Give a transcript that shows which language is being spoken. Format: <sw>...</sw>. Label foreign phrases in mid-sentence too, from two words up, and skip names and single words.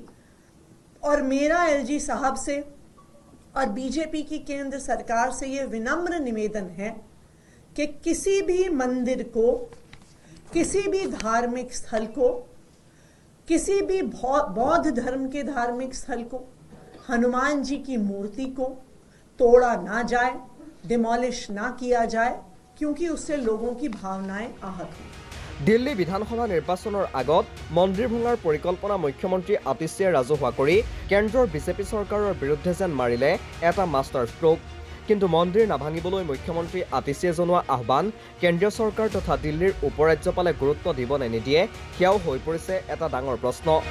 <hi>और मेरा एलजी साहब से और बीजेपी की केंद्र सरकार से ये विनम्र निवेदन है कि किसी भी मंदिर को, किसी भी धार्मिक स्थल को, किसी भी बौद्ध धर्म के धार्मिक स्थल को, हनुमान जी की मूर्ति को तोड़ा ना जाए, डिमोलिश ना किया जाए, क्योंकि उससे लोगों की भावनाएं आहत हों।</hi> <as>দিল্লী বিধানসভা নিৰ্বাচনৰ আগত মন্দিৰ ভঙাৰ পৰিকল্পনা মুখ্যমন্ত্ৰী আতিশীয়ে ৰাজহুৱা কৰি কেন্দ্ৰৰ বিজেপি চৰকাৰৰ বিৰুদ্ধে যেন মাৰিলে এটা</as> <en>master stroke.</en> <as>কিন্তু মন্দিৰ নাভাঙিবলৈ মুখ্যমন্ত্ৰী আতিশীয়ে জনোৱা আহ্বান কেন্দ্ৰীয় চৰকাৰ তথা দিল্লীৰ উপৰাজ্যপালে গুৰুত্ব দিব নে নিদিয়ে সেয়াও হৈ পৰিছে এটা ডাঙৰ প্ৰশ্ন।</as>